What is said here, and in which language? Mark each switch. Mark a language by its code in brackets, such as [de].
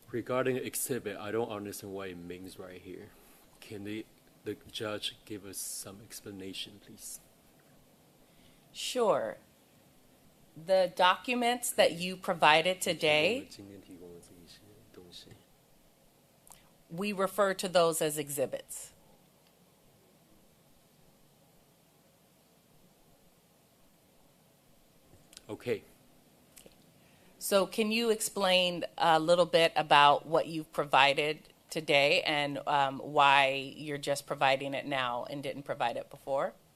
[en] Regarding exhibit, I don't understand what it means right here. Can the judge give us some explanation, please? Sure. The documents that you provided today, [zh] 今天提供的这一些东西。 [en] we refer to those as exhibits. Okay. So can you explain a little bit about what you've provided today and why you're just providing it now and didn't provide it before?